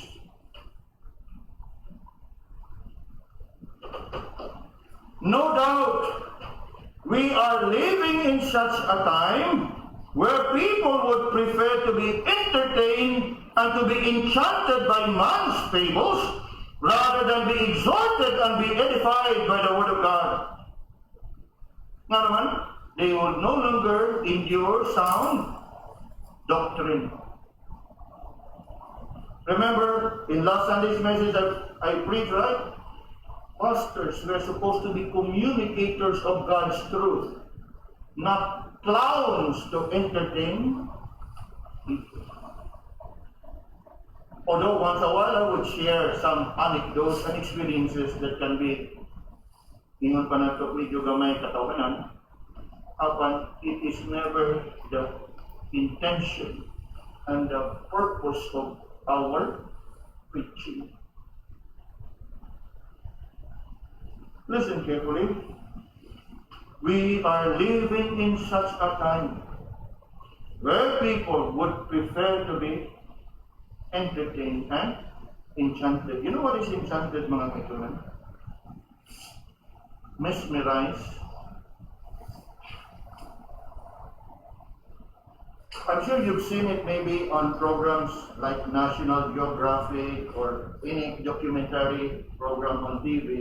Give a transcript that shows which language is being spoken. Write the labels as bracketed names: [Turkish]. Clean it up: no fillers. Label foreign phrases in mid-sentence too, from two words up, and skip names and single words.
[English] No doubt, we are living in such a time where people would prefer to be entertained and to be enchanted by man's fables rather than be exhorted and be edified by the Word of God. [Hiligaynon] Nga naman, [English] they would no longer endure sound doctrine. Remember, in last Sunday's message I preached, right? Pastors were supposed to be communicators of God's truth, not clowns to entertain people. Although once a while I would share some anecdotes and experiences that can be [Hiligaynon] ingon pa na ito medyo gamay katawanan, [English] but it is never the intention and the purpose of our preaching. Listen carefully. We are living in such a time where people would prefer to be entertained and enchanted. You know what is enchanted, [Filipino] mga kaibigan? [English] Mesmerized. I'm sure you've seen it maybe on programs like National Geographic or any documentary program on TV.